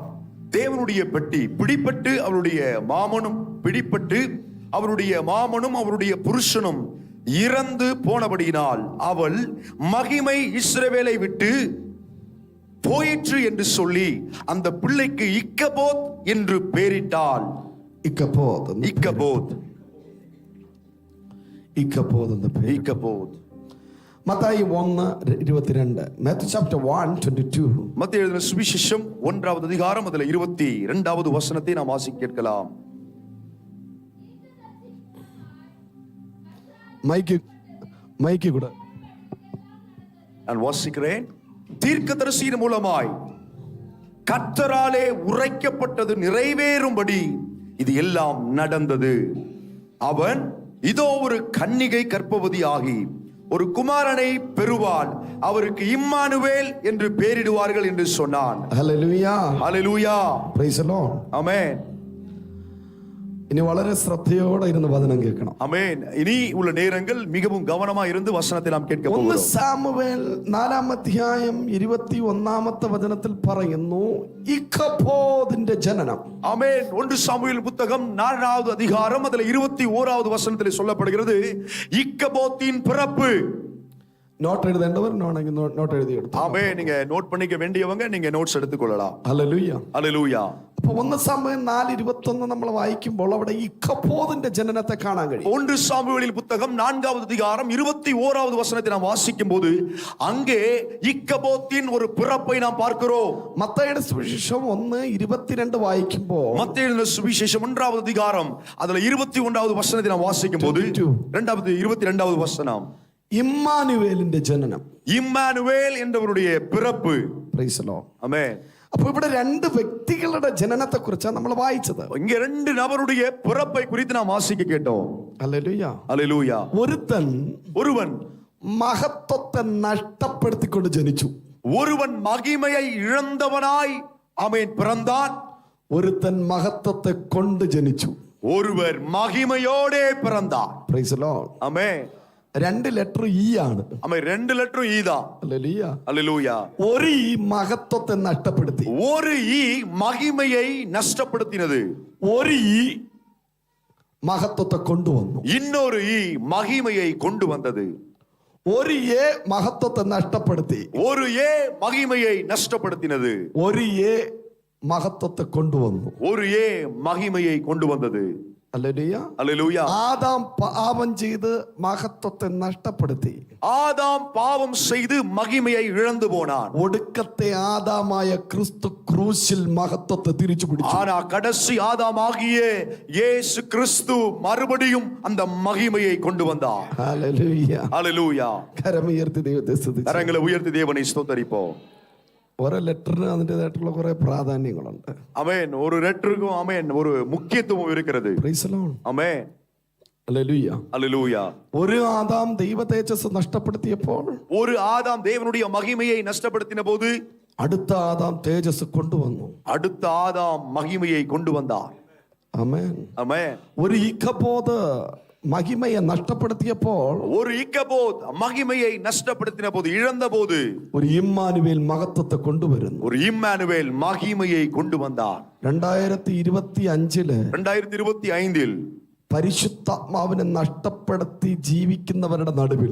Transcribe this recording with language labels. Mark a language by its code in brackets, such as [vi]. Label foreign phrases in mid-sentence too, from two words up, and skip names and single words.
[ta] தேவனுடைய பெட்டி பிடிப்பட்டு அவருடைய மாமனும் பிடிப்பட்டு அவருடைய மாமனும் அவருடைய புருஷனும் இறந்து போனபடியினால் அவள் மகிமை இஸ்ரவேலை விட்டு போயிற்று என்று சொல்லி அந்த பிள்ளைக்கு இக்கபோத் என்று பெயரிட்டாள். [ml] இக்கபோத் എന്ന് പേര്. [ta] இக்கபோத். [en] മത്തായി 1:22. Matthew chapter 1:22. [ta] மத்தேயு எழுதின சுவிசேஷம் 1வது அதிகாரம் அதிலே 22வது வசனத்தை நாம் வாசிக்க கேட்கலாம். மைக்கு கூட நான் வாசிக்கிறேன். தீர்க்கதரிசியின் மூலமாய் கர்த்தராலே உரைக்கப்பட்டது நிறைவேறும்படி இது எல்லாம் நடந்தது. அவன் இதோ ஒரு கன்னிகை கர்ப்பவதி ஆகி ஒரு குமாரனை பெறுவாள், அவருக்கு இம்மானுவேல் என்று பெயரிடுவார்கள் என்று சொன்னான். [ml] ഹല്ലേലൂയ. [ta] ஹல்லேலூயா. [en] Praise the Lord. [ta] ஆமென். [ml] ഇനി വളരെ ശ്രദ്ധയോടെ ഇരുന്ന് വചനം കേൾക്കണം. [ta] ஆமென். இனி உள்ள நேரங்கள் மிகவும் கவனமா இருந்து வசனத்தை நாம் கேட்க 1 போகிறோம். [ml] സാമുവേൽ 4-ാം അധ്യായം 21-ാമത്തെ വചനത്തിൽ പറയുന്നു ഇക്കബോദിന്റെ ജനനം. [ta] ஆமென். 1 சாமுவேல் புத்தகம் 4வது அதிகாரம் அதிலே 21வது வசனத்திலே சொல்லப்படுகிறது இக்கபோத்தின் பிறப்பு. [ml] നോട്ട് എഴുതേണ്ടവർ നോട്ട് എഴുതി എടുത്തു. [ta] ஆமென். நீங்க நோட் பண்ணிக்க வேண்டியவங்க நீங்க நோட்ஸ் எடுத்துக்கொள்ளலாம். [ml] ഹല്ലേലൂയ. [ta] ஹல்லேலூயா. [ml] അപ്പൊ 1 സാമുവേൽ 4:21 നമ്മൾ വായിക്കുമ്പോൾ അവിടെ ഇക്കബോദിന്റെ ജനനത്തെ കാണാൻ കഴിയും. [ta] 1 சாமுவேலின் புத்தகம் 4வது அதிகாரம் 21வது வசனத்தை நாம் வாசிக்கும் போது அங்கே இக்கபோத்தின் ஒரு பிறப்பை நாம் பார்க்கிறோம். [ml] മത്തായിയുടെ സുവിശേഷം 1:22 വായിക്കുമ്പോൾ [ta] மத்தேயு எழுதின சுவிசேஷம் 1வது அதிகாரம் அதுல 21வது வசனத்தை நாம் வாசிக்கும் போது 22வது வசனம் [ml] ഇമ്മാനുവേലിന്റെ ജനനം, [ta] இம்மானுவேல் என்றவருடைய பிறப்பு. [en] Praise the Lord. [ta] ஆமென். [ml] അപ്പൊ ഇവിടെ രണ്ട് വ്യക്തികളുടെ ജനനത്തെ കുറിച്ചാണ് നമ്മൾ വായിച്ചത്. [ta] இங்க ரெண்டு நபருடைய பிறப்பை குறித்து நாம் வாசிக்க கேட்டோம். [ml] ഹല്ലേലൂയ. [ta] ஹல்லேலூயா. ஒருவன் [ml] മഹത്വത്തെ നഷ്ടപ്പെടുത്തിക്കൊണ്ട് ജനിച്ചു. [ta] ஒருவன் மகிமையை இழந்தவனாய் ஆமென் பிறந்தான். [ml] ഒരുത്തൻ മഹത്വത്തെ കൊണ്ട് ജനിച്ചു. [ta] ஒருவர் மகிமையோடே பிறந்தார். [en] Praise the Lord. [ta] ஆமென். [ml] 2 ലെറ്റർ ഇ ആണ്. [ta] ஆமென். 2 லெட்டரும் ஈ தான். [ml] ഹല്ലേലൂയ. [ta] ஹல்லேலூயா. [ml] ഒരു ഇ മഹത്വത്തെ നഷ്ടപ്പെടുത്തി. [ta] ஒரு ஈ மகிமையை நஷ்டப்படுத்தினது. [ml] ഒരു ഇ മഹത്വത്തെ കൊണ്ടുവന്നു. [ta] இன்னொரு ஈ மகிமையை கொண்டு வந்தது. [ml] ഒരു എ മഹത്വത്തെ നഷ്ടപ്പെടുത്തി. [ta] ஒரு ஏ மகிமையை நஷ்டப்படுத்தினது. [ml] ഒരു എ മഹത്വത്തെ കൊണ്ടുവന്നു. [ta] ஒரு ஏ மகிமையை கொண்டு வந்தது. [ml] ഹല്ലേലൂയ. [ta] ஹல்லேலூயா. [ml] ആദാം പാപം ചെയ്ത് മഹത്വത്തെ നഷ്ടപ്പെടുത്തി. [ta] ஆதாம் பாவம் செய்து மகிமையை இழந்து போனான். [ml] ഒടുക്കത്തെ ആദാമായ ക്രിസ്തു ക്രൂശിൽ മഹത്വത്തെ തിരിച്ചു പിടിച്ചു. [ta] ஆனா கடைசி ஆதாம் ஆகிய இயேசு கிறிஸ்து மறுபடியும் அந்த மகிமையை கொண்டு வந்தார். [ml] ഹല്ലേലൂയ. [ta] ஹல்லேலூயா. [ml] കരമുയർത്തി ദൈവത്തെ സ്തുതിച്ചു. [ta] கரங்களை உயர்த்தி தேவனை ஸ்தோத்தரிப்போம். [ml] ഓരോ ലെറ്ററിന് അതിൻ്റെതായിട്ടുള്ള കുറെ പ്രാധാന്യങ്ങളുണ്ട്. [ta] ஆமென். ஒரு லெட்டருக்கும் ஆமென் ஒரு முக்கியத்துவம் இருக்கிறது. [en] Praise the Lord. [ta] ஆமென். [ml] ഹല്ലേലൂയ. [ta] ஹல்லேலூயா. [ml] ഒരു ആദാം ദൈവ തേജസ്സ് നഷ്ടപ്പെടുത്തിയപ്പോൾ [ta] ஒரு ஆதாம் தேவனுடைய மகிமையை நஷ்டப்படுத்தின போது [ml] അടുത്ത ആദാം തേജസ് കൊണ്ടുവന്നു. [ta] அடுத்த ஆதாம் மகிமையை கொண்டு வந்தார். [ml] ആമേൻ. [ta] ஆமென். [ml] ഒരു ഇക്കബോദ് മഹിമയെ നഷ്ടപ്പെടുത്തിയപ്പോൾ [ta] ஒரு இக்கபோத் மகிமையை நஷ்டப்படுத்தின போது, இழந்த போது, [ml] ഒരു ഇമ്മാനുവേൽ മഹത്വത്തെ കൊണ്ടുവരുന്നു. [ta] ஒரு இம்மானுவேல் மகிமையை கொண்டு வந்தார். 2025 2025 [ml] പരിശുദ്ധാത്മാവിനെ നഷ്ടപ്പെടുത്തി ജീവിക്കുന്നവരുടെ നടുവിൽ,